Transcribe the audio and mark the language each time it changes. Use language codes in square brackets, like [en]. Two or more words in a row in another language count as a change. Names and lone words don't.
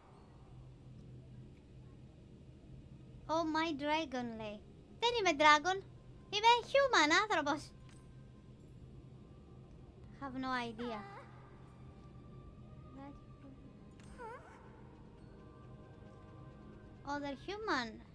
[en] Oh my dragon, [el] λέει. Δεν είμαι dragon. Είμαι human άνθρωπος. [en] Have no idea. Other human.